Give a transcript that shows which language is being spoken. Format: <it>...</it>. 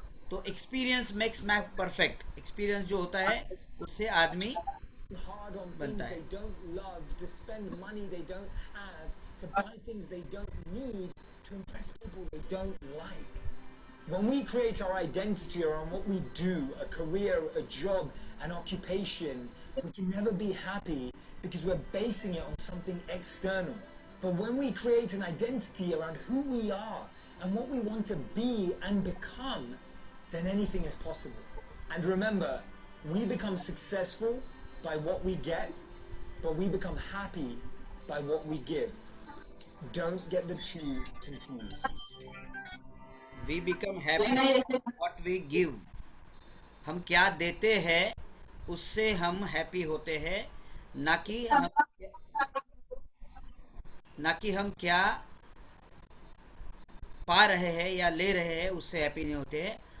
<hi>तो</hi> <en>Experience makes man perfect.</en> <hi>Experience जो होता है उससे आदमी</hi> <en>hard on</en> <hi>बनता</hi> <en>things</en> <hi>है।</hi> <en>they don't love, to spend money they don't have, to buy things they don't need, to impress people they don't like. When we create our identity around what we do, a career, a job, an occupation, we can never be happy because we're basing it on something external. But when we create an identity around who we are and what we want to be and become, then anything is possible. And remember, we become successful by what we get, but we become happy by what we give. Don't get the two confused. We become happy what we give.</en> <hi>हम क्या देते हैं उससे हम happy होते हैं, ना कि हम ना कि हम क्या पा रहे हैं या ले रहे हैं उससे हैप्पी नहीं होते हैं।</hi>